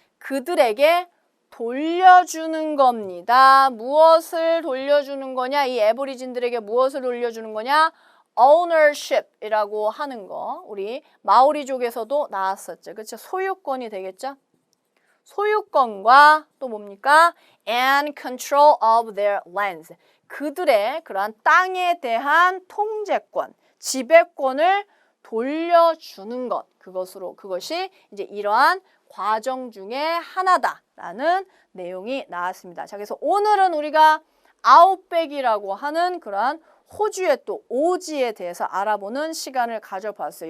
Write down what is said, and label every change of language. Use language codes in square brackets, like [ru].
[ko] 그들에게 돌려주는 겁니다. 무엇을 돌려주는 거냐? 이 애보리진들에게 무엇을 돌려주는 거냐? ownership이라고 하는 거. 우리 마오리족에서도 나왔었죠. 그렇죠? 소유권이 되겠죠? 소유권과 또 뭡니까? [en] And control of their lands. [ko] 그들의 그러한 땅에 대한 통제권, 지배권을 돌려주는 것. 그것이 이제 이러한 과정 중에 하나다라는 내용이 나왔습니다. 자, 그래서 오늘은 우리가 아웃백이라고 하는 그러한 호주의 또 오지에 대해서 알아보는 시간을 가져봤어요.